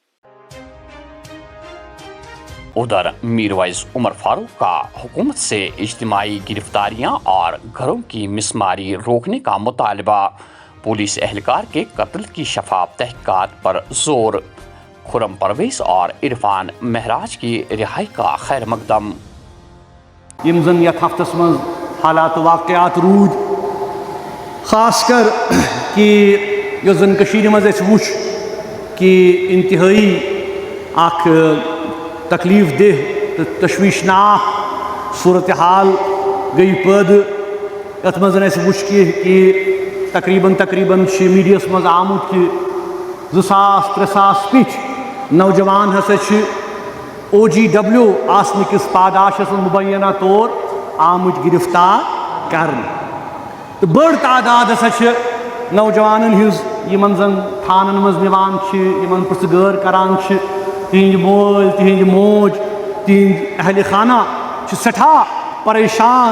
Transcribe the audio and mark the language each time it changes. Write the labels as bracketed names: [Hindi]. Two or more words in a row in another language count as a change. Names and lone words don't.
[Urdu] ادھر میرویس عمر فاروق کا حکومت سے اجتماعی گرفتاریاں اور گھروں کی مسماری روکنے کا مطالبہ، پولیس اہلکار کے قتل کی شفاف تحقیقات پر زور، خرم پرویز اور عرفان مہراج کی رہائی کا خیر مقدم۔ [Kashmiri] یم زن یتھ ہفتس من حالات واقعات رود، خاص کر کہ یس زن کشیر مز اس وچ کہ انتہائی اخ تکلیف دہ تو تشویشناک صورتحال گئی پید، یت مز اس وچ کہ تقریباً میڈیاس مز آمت کہ 2000-3000 پچ نوجوان ہسا OGW آسن کس پاداشس مبینہ طور آمت گرفتار کرنے، تو بڑ تعداد ہسا نوجوانن ہز یمن زن تھانن مز نوان یمن پرژگار کران، تہند مول، تہند موج، تہند اہل خانہ سٹھا پریشان۔